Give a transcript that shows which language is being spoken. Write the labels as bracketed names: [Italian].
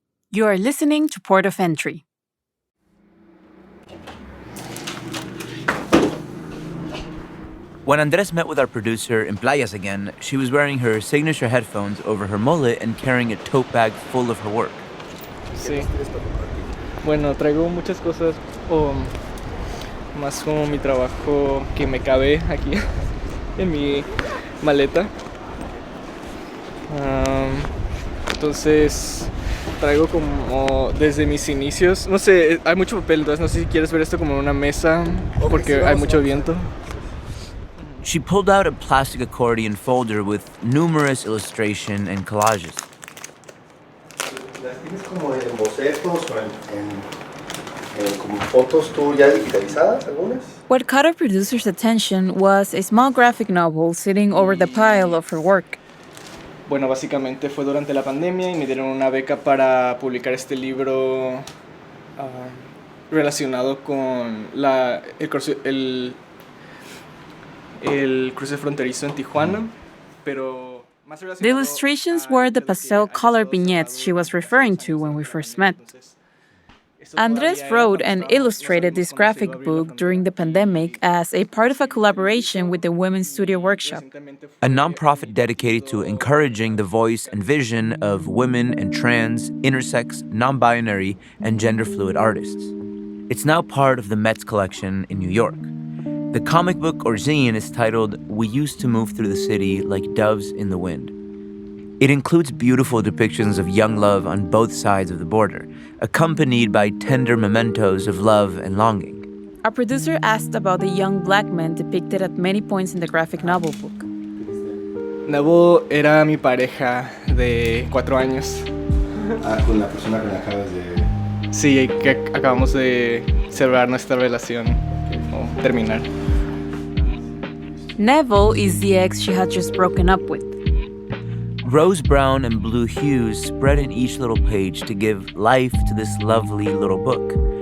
[English] You are listening to Port of Entry. When Andres met with our producer in Playas again, she was wearing her signature headphones over her mullet and carrying a tote bag full of her work. [Spanish] Sí. Bueno, traigo muchas cosas, más como mi trabajo que me cabe aquí en mi maleta. Entonces traigo como desde mis inicios, no sé, hay mucho papel, entonces no sé si quieres ver esto como en una mesa porque hay mucho viento. [English] She pulled out a plastic accordion folder with numerous illustration and collages. [Spanish] ¿Las tienes como en bocetos o en como fotos tú ya digitalizadas algunas? [English] What caught our producer's attention was a small graphic novel sitting over the pile of her work. [Spanish] Bueno, básicamente fue durante la pandemia y me dieron una beca para publicar este libro relacionado con el cruce fronterizo en Tijuana, pero más relacionado. [English] The illustrations were the pastel color vignettes she was referring to when we first met. Andres wrote and illustrated this graphic book during the pandemic as a part of a collaboration with the Women's Studio Workshop, a nonprofit dedicated to encouraging the voice and vision of women and trans, intersex, non-binary, and gender-fluid artists. It's now part of the Met's collection in New York. The comic book or zine is titled We Used to Move Through the City Like Doves in the Wind. It includes beautiful depictions of young love on both sides of the border, accompanied by tender mementos of love and longing. Our producer asked about the young black men depicted at many points in the graphic novel book. [Spanish] Nebo era mi pareja de 4 años. Con la persona que acabas de... Sí, que acabamos de cerrar nuestra relación o terminar. [English] Neville is the ex she had just broken up with. Rose brown and blue hues spread in each little page to give life to this lovely little book.